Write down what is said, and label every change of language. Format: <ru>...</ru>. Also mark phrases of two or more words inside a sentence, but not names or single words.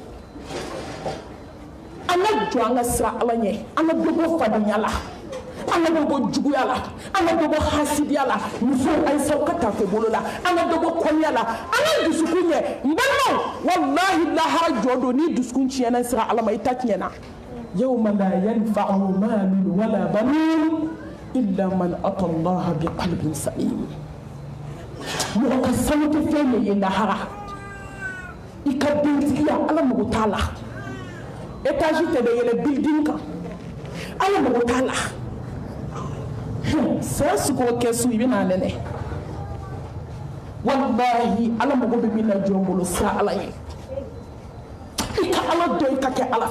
<bm>an ka jɔ an ka siran ala ɲɛ an ka dɔ bɔ fadenya la an ka dɔ bɔ juguya la an ka dɔ bɔ hasidiya la musow ayisaw ka tafe bolo la an ka dɔ bɔ kɔniya la an ka dusukun ɲɛ n balimaw wallahi lahara jɔ don ni dusukun tiɲɛna sira ala ma i ta tiɲɛna</bm> <ar>يوم لا ينفع مال ولا بنون إلا من أتى الله بقلب سليم</ar> <bm>mɔgɔ ka sanu tɛ fɛn min ye lahara i ka dentigiya ala mago t'a la étage tɛ bɛ yɛlɛ building kan ala mago t'a la saya sukoro kɛsu i bɛna nɛnɛ wallahi ala mago bɛ min na jɔn bolo sira ala ye i ka ala dɔn i ka kɛ ala</bm>